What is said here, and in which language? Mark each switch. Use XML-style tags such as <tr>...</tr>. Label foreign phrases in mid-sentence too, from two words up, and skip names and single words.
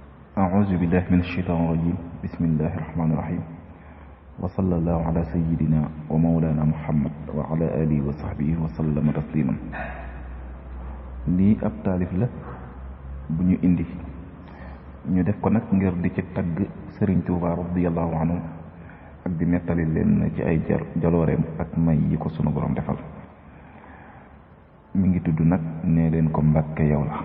<ar>أعوذ بالله من الشيطان الرجيم بسم الله الرحمن الرحيم وصلى الله على سيدنا ومولانا محمد وعلى آله وصحبه وسلم تسليما</ar> <wo>lii ab taalif la bu ñu indi ñu def ko nag ngir di ci tagg Sëriñ Tuubaa</wo> <ar>رضي الله عنه</ar> <wo>ak di nettali leen ci ay jalooreem ak may yi ko sunu borom defal mi ngi tudd nag nee leen ko Mbàkke yow la</wo>